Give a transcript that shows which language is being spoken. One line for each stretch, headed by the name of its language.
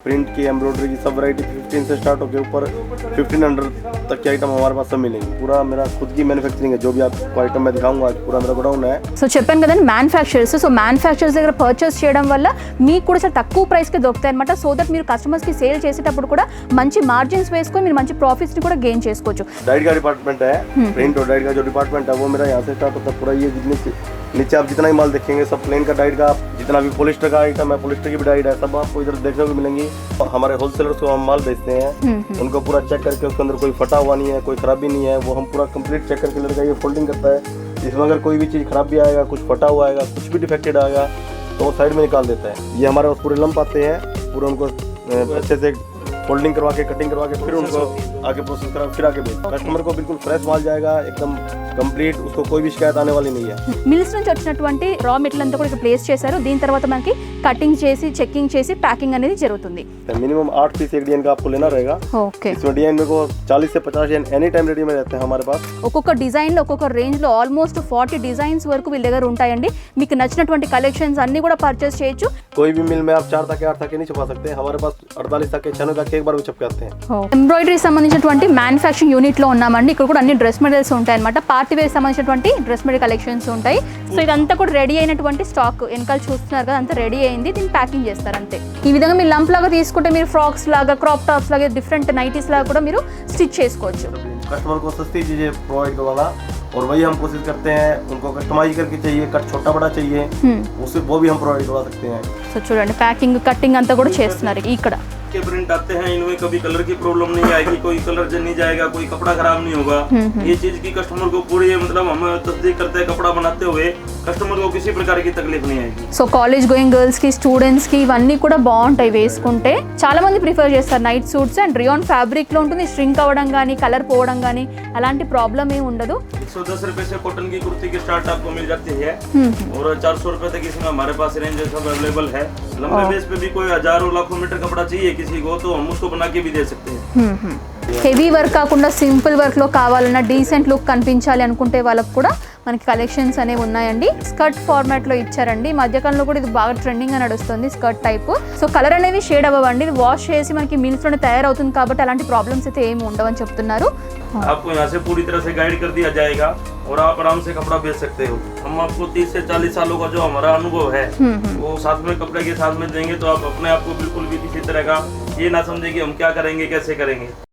Hindi: Print की, embroidery की सब वैरायटी 15 से स्टार्ट होकर ऊपर 1500 तक की आइटम हमारे पास सब मिलेंगी। पूरा मेरा खुद की मैन्युफैक्चरिंग है, जो भी आपको आइटम मैं दिखाऊंगा आज पूरा मेरा गोडाउन है।
Telugu: సో చెప్పాను కదండి మ్యానుఫ్యాక్చరర్స్, సో మ్యానుఫ్యాక్చరర్స్ దగ్గర పర్చేస్ చేయడం వల్ల మీకు కూడా చాలా తక్కువ ప్రైస్కి దొరుకుతాయి అనమాట. సో దట్ మీరు కస్టమర్స్కి సేల్ చేసేటప్పుడు కూడా మంచి మార్జిన్స్ వేసుకొని మీరు మంచి ప్రాఫిట్స్ని కూడా గెయిన్ చేసుకోవచ్చు.
Hindi: डाइट का डिपार्टमेंट है, प्रिंट और डाइट का जो डिपार्टमेंट है वो मेरा यहाँ से स्टार्ट होता है। पूरा ये नीचे आप जितना ही माल देखेंगे सब प्लेन का डाइट का, जितना भी पॉलिस्टर का आइटम है, पॉलिस्टर की भी डाइट है, सब आपको इधर देखने को मिलेंगी। हमारे होलसेलर्स को हम माल बेचते हैं, उनको पूरा चेक करके उसके अंदर कोई फटा हुआ नहीं है, कोई खराबी नहीं है, वो हम पूरा कंप्लीट चेक करके लड़का ये फोल्डिंग करता है। इसमें अगर कोई भी चीज़ खराब भी आएगा, कुछ फटा हुआ आएगा, कुछ भी डिफेक्टेड आएगा तो वो साइड में निकाल देता है। ये हमारे पास पूरे लंप आते हैं, पूरे उनको अच्छे से फोल्डिंग करवा के, कटिंग करवा के, फिर उनको आगे प्रोसेस करा, फिर आगे भेज। कस्टमर को बिल्कुल फ्रेश माल जाएगा, एकदम कंप्लीट, उसको कोई भी शिकायत आने वाली नहीं है.
Telugu: మిల్స్ నుంచి వచ్చినటువంటి రా మెటీరియల్ అంతా కూడా ఇక్కడ ప్లేస్ చేశారు. దీని తర్వాత మనకి కటింగ్ చేసి, చెకింగ్ చేసి, ప్యాకింగ్ అనేది జరుగుతుంది.
Hindi: मिनिमम 8 पीस एक डिजाइन का आपको लेना रहेगा.
Telugu: ఓకే.
Hindi: इसमें डिजाइन में को 40 से 50 डिजाइन एनी टाइम रेडी में रहते हैं हमारे पास.
Telugu: ఒక్కొక్క డిజైన్ లో ఒక్కొక్క రేంజ్ లో ఆల్మోస్ట్ 40 డిజైన్స్ వరకు వీళ్ళ దగ్గర ఉంటాయండి. మీకు నచ్చినటువంటి కలెక్షన్స్ అన్ని కూడా పర్చేస్ చేయొచ్చు.
Hindi: कोई भी मिल में आप 4 तक 8 तक नहीं छपा सकते. हमारे पास 48 तक 96 तक एक बार भी छपके आते हैं.
Telugu: ఎంబ్రాయిడరీ సంబంధించినటువంటి మ్యానుఫ్యాక్చరింగ్ యూనిట్ లో ఉన్నామండి. ఇక్కడ కూడా అన్ని డ్రెస్ మెటీరియల్స్ ఉంటాయి అన్నమాట. పార్టీ వేర్ సంబంధించినటువంటి డ్రెస్ మెటీరియల్ కలెక్షన్స్ ఉంటాయి. సో ఇదంతా కూడా రెడీ అయినటువంటి స్టాక్ వెనకాల చూస్తున్నారు కదా, అంతా రెడీ అయింది. దీన్ని ప్యాకింగ్ చేస్తారు అంతే. ఈ విధంగా మీరు లంప్ లాగా తీసుకుంటే మీరు ఫ్రాక్స్ లాగా, క్రాప్ టాప్స్ లాగా, డిఫరెంట్ నైటీస్ లాగా కూడా మీరు స్టిచ్ చేసుకోవచ్చు.
Hindi: कस्टमर को सस्ती चीजें प्रोवाइड करवाना और वही हम कोशिश करते हैं. उनको कस्टमाइज करके चाहिए, कट छोटा बड़ा चाहिए, उससे वो भी हम प्रोवाइड करवा सकते हैं.
Telugu: సో చూడండి ప్యాకింగ్, కట్టింగ్ అంతా కూడా చేస్తున్నారు ఇక్కడ.
Hindi: के प्रिंट आते हैं, इनमें कभी कलर की प्रॉब्लम नहीं आएगी, कोई कलर नहीं जाएगा, कोई कपड़ा खराब नहीं होगा. ये चीज की कस्टमर को पूरी मतलब हम तस्दीक करते हैं. कपड़ा बनाते हुए कस्टमर को किसी प्रकार की तकलीफ नहीं आएगी.
Telugu: సో కాలేజ్ గోయింగ్ గర్ల్స్ కి, స్టూడెంట్స్ కి ఇవన్నీ కూడా బాగుంటాయి వేసుకుంటే. చాలా మంది ప్రిఫర్ చేస్తారు night suits. And rayon fabric లో ఉంటుంది. స్ట్రింక్ అవ్వడం కానీ, కలర్ పోవడం కానీ అలాంటి ప్రాబ్లం ఏమి ఉండదు.
Hindi: 110 रुपए से कॉटन की कुर्ती की स्टार्ट आपको मिल जाती है और 400 रुपए तक इसमें हमारे पास रेंज सब अवेलेबल है. लंबे बेस पे भी कोई हजारों लाखों मीटर कपड़ा चाहिए किसी को तो हम उसको बना के भी दे सकते हैं.
Telugu: హెవీ వర్క్ కాకుండా సింపుల్ వర్క్ లో కావాలన్నా, డీసెంట్ లుక్ కనిపించాలి అనుకుంటే వాళ్ళకు కూడా మనకి కలెక్షన్స్ అనేవి ఉన్నాయండి. స్కర్ట్ ఫార్మాట్ లో ఇచ్చారండి. మధ్యకాలంలో కూడా ఇది బాగా ట్రెండింగ్ గా నడుస్తుంది స్కర్ట్ టైప్. సో కలర్ అనేవి షేడ్ అవ్వండి. ఇది వాష్ చేసి మనకి మిల్స్ లోనే తయారవుతుంది కాబట్టి అలాంటి ప్రాబ్లమ్స్ అయితే ఏమి ఉండవని చెప్తున్నారు.
Hindi: आपको यहाँ से पूरी तरह से गाइड कर दिया जाएगा और आप आराम से कपड़ा बेच सकते हो. हम आपको 30 से 40 सालों का जो हमारा अनुभव है वो साथ में कपड़े के साथ में देंगे, तो आप अपने आप को बिल्कुल भी किसी तरह का ये ना समझे कि हम क्या करेंगे, कैसे करेंगे.